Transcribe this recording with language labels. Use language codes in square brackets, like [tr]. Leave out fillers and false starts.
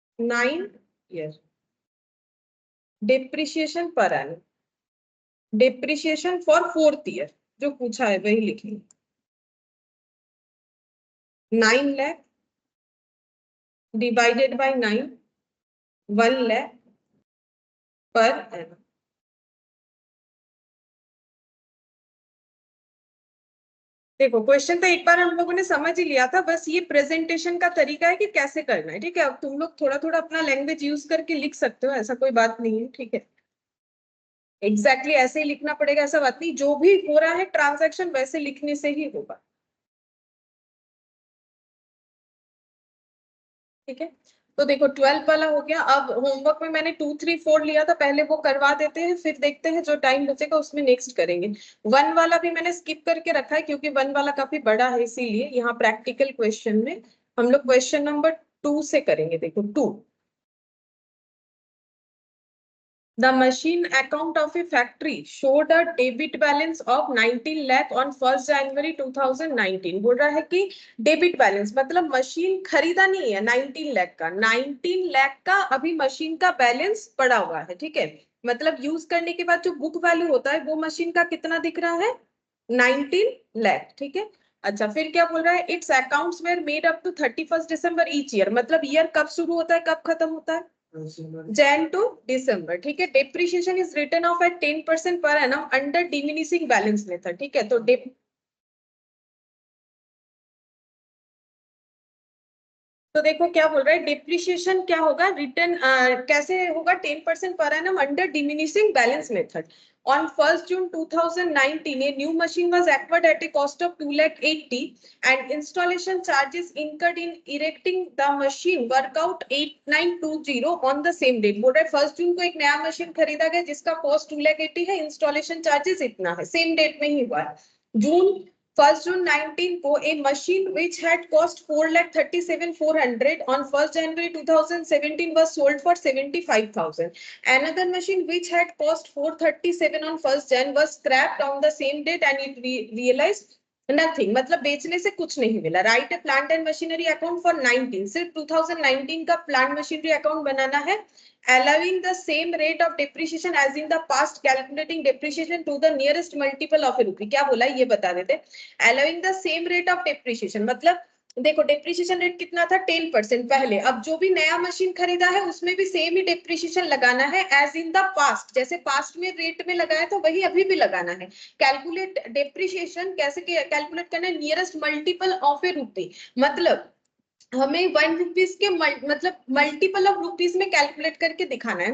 [en] 9 year depreciation per annum depreciation for 4th year [hi] जो पूछा है वही लिखेंगे [en] 9 lakh divided by 9 1 lakh per annum। [hi] देखो क्वेश्चन तो एक बार हम लोगों ने समझ ही लिया था, बस ये प्रेजेंटेशन का तरीका है कि कैसे करना है। ठीक है अब तुम लोग थोड़ा थोड़ा अपना लैंग्वेज यूज करके लिख सकते हो, ऐसा कोई बात नहीं है। ठीक है एग्जैक्टली ऐसे ही लिखना पड़ेगा ऐसा बात नहीं, जो भी हो रहा है ट्रांजैक्शन वैसे लिखने से ही होगा। ठीक है तो देखो 12 वाला हो गया। अब होमवर्क में मैंने 2 3 4 लिया था, पहले वो करवा देते हैं फिर देखते हैं जो टाइम बचेगा उसमें नेक्स्ट करेंगे। 1 वाला भी मैंने स्किप करके रखा है क्योंकि 1 वाला काफी बड़ा है, इसीलिए यहाँ प्रैक्टिकल क्वेश्चन में हम लोग क्वेश्चन नंबर 2 से करेंगे। देखो [en] 2 The machine account of a factory showed a debit balance of 19 lakh on 1st January 2019। [hi] बोल रहा है कि डेबिट बैलेंस मतलब मशीन खरीदा नहीं है 19 लाख का, 19 लाख का अभी मशीन का बैलेंस पड़ा हुआ है। ठीक है मतलब यूज करने के बाद जो बुक वैल्यू होता है वो मशीन का कितना दिख रहा है 19 लाख। ठीक है अच्छा फिर क्या बोल रहा है [en] it's accounts were made up to 31st December each year, [hi] मतलब ईयर कब शुरू होता है कब खत्म होता है Jan to December। ठीक है [en] depreciation is written off at 10% per annum under diminishing balance method। [hi] ठीक है तो देखो क्या बोल रहा है डिप्रिशिएशन क्या होगा रिटर्न कैसे होगा 10% [en] Per annum under diminishing balance method. On 1st June 2019, a new machine was acquired at a cost of 2,80,000 and installation charges incurred in erecting the machine work out 8,920 on the same date। [hi] बोल रहा है 1st June को एक नया machine खरीदा गया जिसका cost 2,80,000 है, इंस्टॉलेशन चार्जेस इतना है, सेम डेट में ही हुआ है। [en] June 1st June 19 को a machine which had cost 4,37,400 on 1st January 2017 was sold for 75,000। Another machine which had cost 437 on 1st Jan was scrapped on the same date and it realized nothing, [hi] मतलब बेचने से कुछ नहीं मिला। [en] write a plant and machinery account for 19, [hi] सिर्फ 2019 का plant machinery account बनाना है। [en] allowing the same rate of depreciation as in the past, calculating depreciation to the nearest multiple of a rupee। [hi] क्या बोला ये बता देते। [en] allowing the same rate of depreciation [hi] मतलब देखो डेप्रिसिएशन रेट कितना था 10% पहले, अब जो भी नया मशीन खरीदा है उसमें भी सेम ही डेप्रिसिएशन लगाना है [en] as in the past, [hi] जैसे पास्ट में रेट में लगाया तो वही अभी भी लगाना है। कैलकुलेट डेप्रिसिएशन कैसे कैलकुलेट करना है [en] nearest multiple of a rupee, [hi] मतलब हमें 1 रुपीज के मतलब मल्टीपल ऑफ रुपीज में कैलकुलेट करके दिखाना है।